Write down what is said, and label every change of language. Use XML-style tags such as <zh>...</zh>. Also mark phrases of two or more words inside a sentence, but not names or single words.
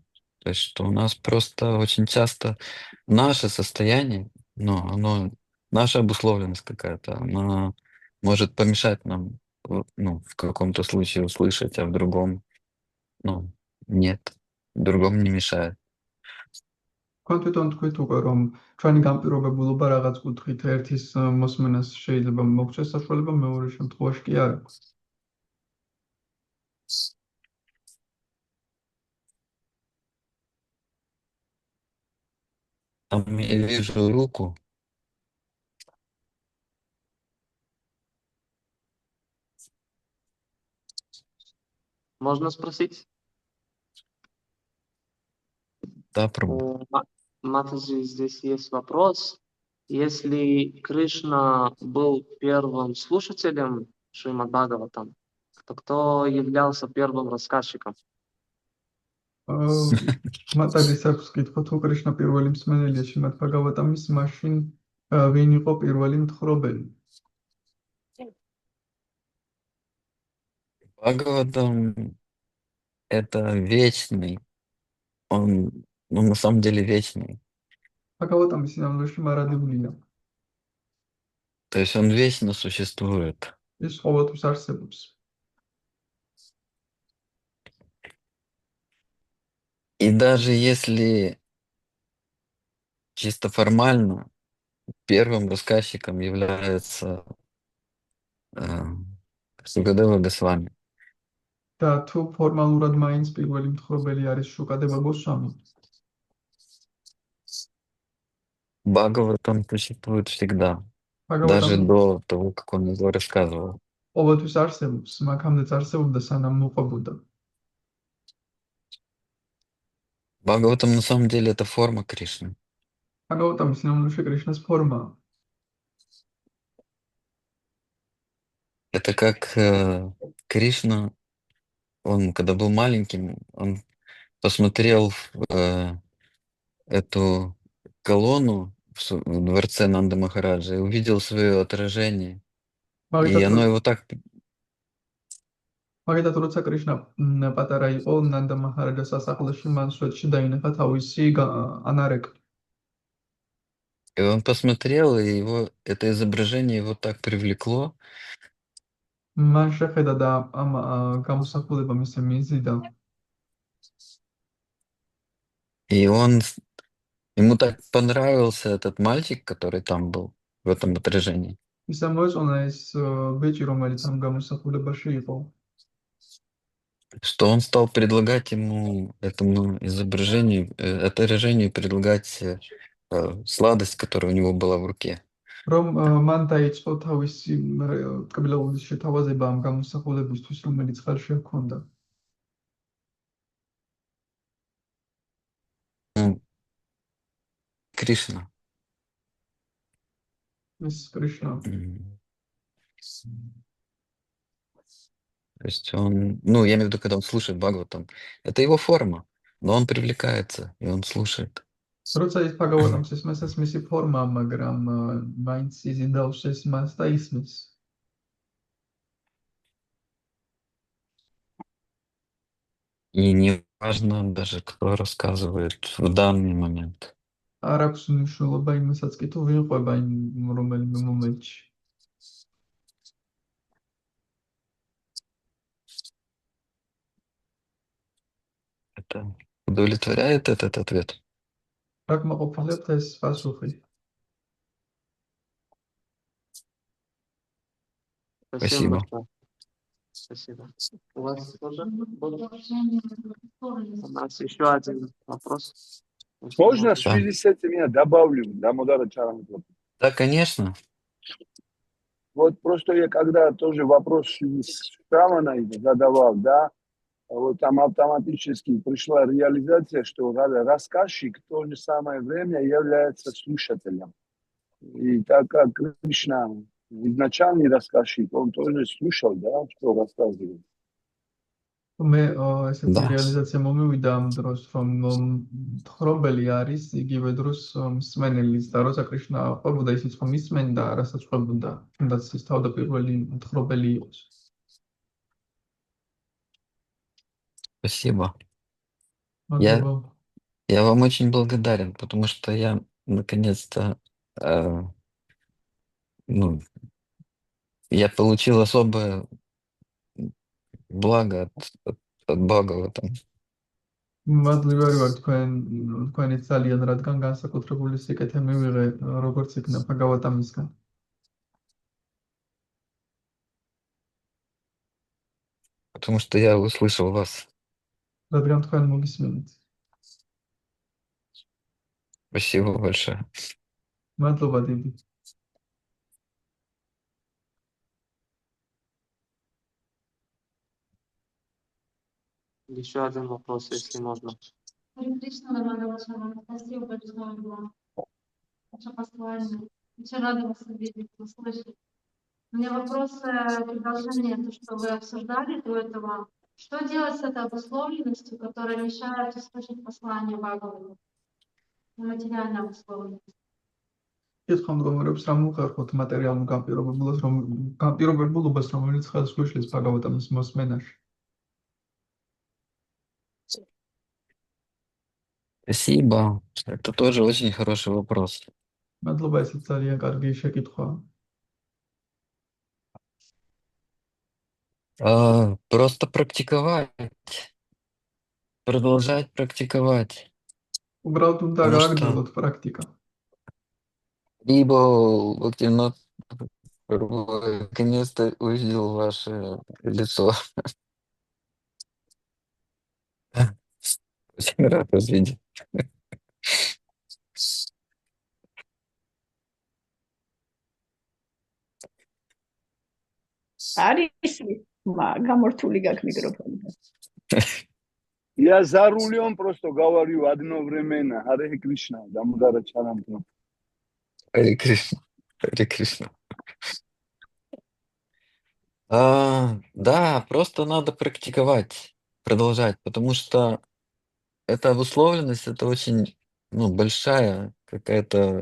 <ru>То есть, что у нас просто очень часто наше состояние, оно, наша обусловленность какая-то, она может помешать нам, ну, в каком-то случае услышать, а в другом, ну, нет, в другом не мешает.</ru> <ka>თქვენ თვითონ თქვით უკვე, რომ ჩვენი განპირობებულობა რაღაც კუთხით ერთის მოსმენას შეიძლება მოგცეს საშუალება, მეორე შემთხვევაში კი არა.</ka> <ru>Там я вижу руку. Можно спросить? Да, Прабhu. У Матаджи здесь есть вопрос. Если Кришна был первым слушателем Шримад Бхагаватам, то кто являлся первым рассказчиком?</ru> <ka>მატაძის აქვს კითხვა, თუ კრიშნა პირველი მსმენელია შრიმად ბჰაგავატამის, მაშინ ვინ იყო პირველი მთხრობელი?</ka> <ru>Бхагаватам — это вечный. Он но на самом деле вечный.</ru> <ka>ბჰაგავატამის სინამდვილეში მარადებულია.</ka> <ru>То есть он вечно существует.</ru> <ka>ის ყოველთვის არსებობს.</ka> <ru>И даже если чисто формально первым рассказчиком является Сукадева Госвами,</ru> <ka>და თუ ფორმალურად მაინც პირველი მთხრობელი არის შუკადევა გოსვამი,</ka> <ru>Бхагаватам существует всегда, даже</ru> <ka>ბჰაგავატამი</ka> <ru>до того, как он его рассказывал.</ru> <ka>ყოველთვის არსებობს, მაგამდეც არსებობდა, სანამ მოყვებოდა.</ka> <ru>Бхагаватам на самом деле это форма Кришны.</ru> <ka>ბჰაგავატამი სინამდვილეში კრიშნას ფორმაა.</ka> <ru>Это как Кришна, он когда был маленьким, он посмотрел эту колонну в дворце Нанда Махараджа и увидел свое отражение. И оно его так...</ru> <ka>მაგალითად, როცა კრიშნა პატარა იყო, ნანდა მაჰარაჯას სასახლეში, მან სვეტში დაინახა თავისი ანარეკლი.</ka> <ru>И он посмотрел, и его это изображение его так привлекло.</ru> <ka>მან შეხედა და ამ გამოსახულება მისი მიზიდა.</ka> <ru>И ему так понравился этот мальчик, который там был, в этом отражении.</ru> <ka>ის ამოეწონა ეს ბიჭი, რომელიც ამ გამოსახულებაში იყო.</ka> <ru>Что он стал предлагать ему, этому отражению, предлагать сладость, которая у него была в руке.</ru> <ka>რომ მან დაიწყო თავისი კბილაულის შეთავაზება ამ გამოსახულებისთვის, რომელიც ხელში ჰქონდა.</ka> <ru>Кришна.</ru> <ka>ის კრიშნა.</ka> <ru>То есть он, ну, я имею в виду, когда он слушает Бхагаватам, это его форма, но он привлекается, и он слушает.</ru> <ka>როცა ის ბჰაგავატამს ისმის, ეს მისი ფორმაა, მაგრამ მაინც იზიდავს ეს მას და ისმის.</ka> <ru>И не важно даже, кто рассказывает в данный момент.</ru> <ka>არ აქვს მნიშვნელობა იმასაც კი თუ ვინ ყვება იმ რომელიმე მომენტში.</ka> <ru>Это удовлетворяет этот ответ?</ru> <ka>რა გმაყოფილებთ ეს პასუხი?</ka> <ru>Спасибо. большое. Спасибо. У вас тоже будут? У нас еще один вопрос. Если Можно в можно. связи с этим я добавлю, да, Мудара Чаранапрабху? Да, конечно. Вот просто я когда тоже вопрос с Шраманой задавал, да, вот там автоматически пришла реализация, что рассказчик в то же самое время является слушателем. И так как Кришна изначальный рассказчик, он тоже слушал, да, что рассказывает.</ru> <ka>მე ესეთი</ka> <ru>Да.</ru> <ka>რეალიზაცია მომივიდა ამ დროს, რომ მთხრობელი არის იგივე დროს მსმენელის და როცა კრიშნა ყვებოდა, ისიც რომ ისმენდა, რასაც ყვებოდა, თუნდაც ის თავდაპირველი მთხრობელი იყოს.</ka> <ru>Спасибо.</ru> <ka>მადლობა.</ka> <ru>Я вам очень благодарен, потому что я наконец-то ну, я получил особое благо от Бхагаватам.</ru> <ka>მადლიერი ვარ თქვენით ძალიან, რადგან განსაკუთრებული სიკეთე მივიღე, როგორც იქნა ბჰაგავატამისგან.</ka> <ru>Потому что я услышал вас.</ru> <ka>რადგან თქვენ მოგისმენთ.</ka> <ru>Спасибо большое.</ru> <ka>მადლობა დიდი.</ka> <ru>Еще один вопрос, если можно. Харе Кришна, Нормального Шамана. Спасибо большое за ваше послание. Очень рада вас видеть, услышать. У меня вопрос продолжение, то, что вы обсуждали до этого. Что делать с этой обусловленностью, которая мешает услышать послание Бхагавата? Материальная обусловленность.</ru> <ka>კითხვა მდგომარეობს, რა მოხერხოთ მატერიალურ განპირობებულობას, რომელიც ხელს გვიშლის ბჰაგავატამის მოსმენაში.</ka> <ru>Спасибо. Это тоже очень хороший вопрос.</ru> <ka>მადლობა, ესეც ძალიან კარგი შეკითხვაა.</ka> <ru>Просто практиковать, продолжать практиковать.</ru> <ka>უბრალოდ უნდა</ka> <ru>Потому что</ru> <ka>გააგრძელოთ პრაქტიკა.</ka> <ru>либо вот наконец-то увидел ваше лицо. Очень рад вас видеть.</ru> <ka>არის გამორთული გაქვს მიკროფონი.</ka> <ru>Я за рулем просто говорю одно временно. Харе Кришна, Дамодара Чаранпу. Харе Кришна. Харе Кришна. Да, просто надо практиковать, продолжать, потому что эта обусловленность, это очень, большая какая-то...</ru>